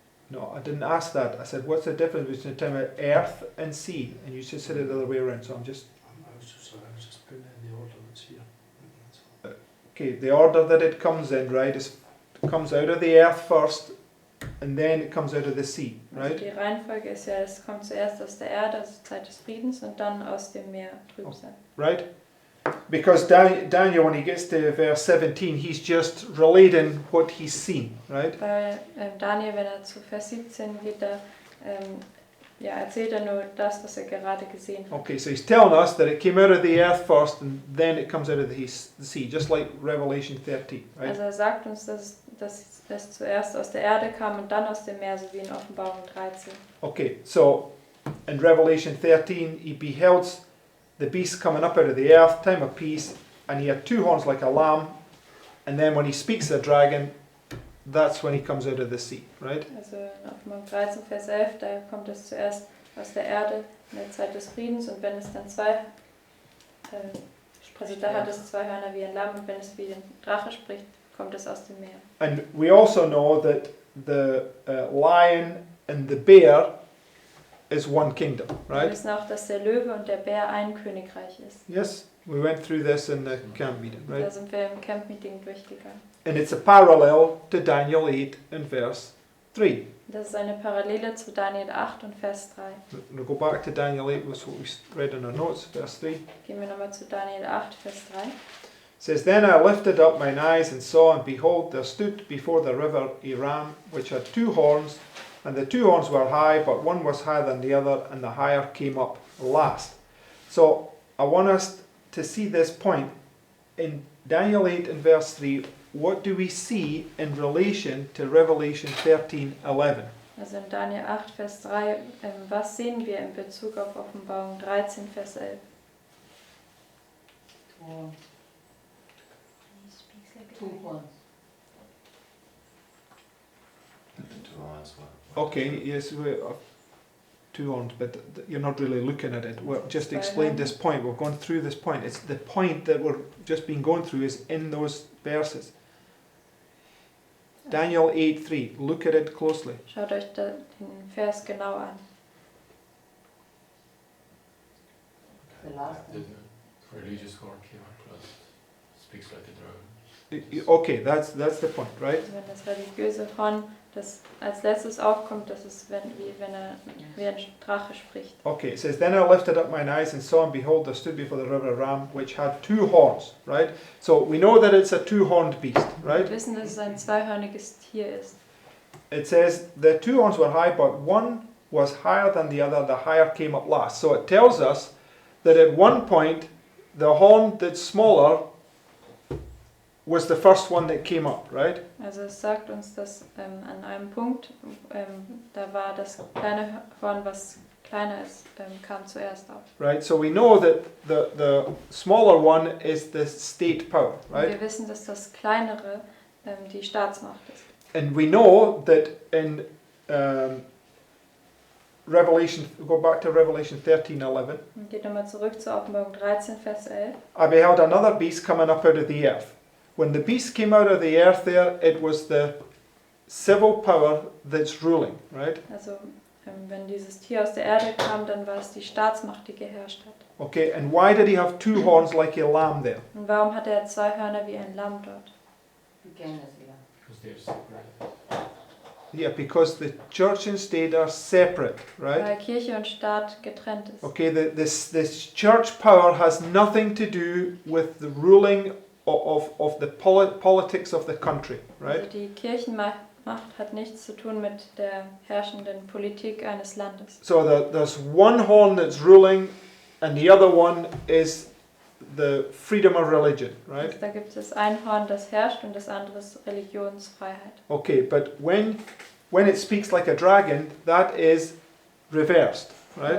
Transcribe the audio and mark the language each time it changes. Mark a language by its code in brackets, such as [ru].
[en] No, I didn't ask that. I said, what's the difference between the time of earth and sea? And you just said it the other way around, so I'm just... I was just putting it in the order that's here. Okay, the order that it comes in, right, is it comes out of the earth first, and then it comes out of the sea, [de] Also [en] right? [de] die Reihenfolge ist ja, es kommt zuerst aus der Erde, also Zeit des Friedens, und dann aus dem Meer, Trübsal. [en] Right? Because Daniel, when he gets to verse 17, he's just relating what he's seen, right? [de] Weil Daniel, wenn er zu Vers 17 geht, da erzählt er nur das, was er gerade gesehen hat. [en] Okay, so he's telling us that it came out of the earth first, and then it comes out of the sea, just like Revelation 13, right? [de] Also er sagt uns, dass es zuerst aus der Erde kam und dann aus dem Meer, so wie in Offenbarung 13. [en] Okay, so in Revelation 13, he beheld the beast coming up out of the earth, time of peace, and he had 2 horns like a lamb, and then when he speaks to the dragon, that's when he comes out of the sea, right? [de] Also in Offenbarung 13, Vers 11, da kommt es zuerst aus der Erde in der Zeit des Friedens, und wenn es dann also da hat es 2 Hörner wie ein Lamm, und wenn es wie ein Drache spricht, kommt es aus dem Meer. [en] And we also know that the lion and the bear is one kingdom, [de] Wir [en] right? [de] wissen auch, dass der Löwe und der Bär ein Königreich ist. [en] Yes, we went through this in the camp meeting, [de] Da [en] right? [de] sind wir im Camp-Meeting durchgegangen. [en] And it's a parallel to Daniel 8 and verse 3. [de] Das ist eine Parallele zu Daniel 8 und Vers 3. [en] We'll go back to Daniel 8, that's what we read in our notes, verse 3. [de] Gehen wir nochmal zu Daniel 8, Vers 3. [en] It says, Then I lifted up mine eyes and saw, and behold, there stood before the river a ram, which had 2 horns, and the 2 horns were high, but one was higher than the other, and the higher came up last. So I want us to see this point. In Daniel 8 and verse 3, what do we see in relation to Revelation 13:11? [de] Also in Daniel 8, Vers 3, was sehen wir in Bezug auf Offenbarung 13, Vers 11? [en] 2 horns. The two horns were. Okay, yes, two horns, but you're not really looking at it. We've just explained this point. We've gone through this point. It's the point that we're just been going through is in those verses. Daniel 8:3. Look at it closely. [de] Schaut euch den Vers genau an. [en] The last The one. religious horn came up close. Speaks like a drone. Okay, that's the point, right? [de] Also wenn das religiöse Horn, das als letztes aufkommt, das ist wie ein Drache spricht. [en] Okay, it says, Then I lifted up mine eyes and saw, and behold, there stood before the river a ram, which had 2 horns, right? So we know that it's a 2-horned beast, right? [de] Wir wissen, dass es ein zweihörniges Tier ist. [en] It says, the 2 horns were high, but one was higher than the other, the higher came up last. So it tells us that at one point, the horn that's smaller was the first one that came up, right? [de] Also es sagt uns, dass an einem Punkt, da war das kleine Horn, was kleiner ist, kam zuerst auf. [en] Right, so we know that the smaller one is the state power, [de] Und [en] right? [de] wir wissen, dass das kleinere die Staatsmacht ist. [en] And we know that in go back to Revelation 13:11. [de] Und geht nochmal zurück zur Offenbarung 13, Vers 11. [en] I beheld another beast coming up out of the earth. When the beast came out of the earth there, it was the civil power that's ruling, right? [de] Also wenn dieses Tier aus der Erde kam, dann war es die Staatsmacht, die geherrscht hat. [en] Okay, and why did he have 2 horns like a lamb there? [de] Und warum hat er 2 Hörner wie ein Lamm dort? [en] Again as well. Because they're separated. Yeah, because the church and state are separate, right? [de] Weil Kirche und Staat getrennt ist. [en] Okay, this church power has nothing to do with the ruling of the politics of the country, right? [de] Also die Kirchenmacht hat nichts zu tun mit der herrschenden Politik eines Landes. [en] So there's one horn that's ruling and the other one is the freedom of religion, right? [de] Also da gibt es ein Horn, das herrscht und das andere ist Religionsfreiheit. [en] Okay, but when it speaks like a dragon, that is reversed, right?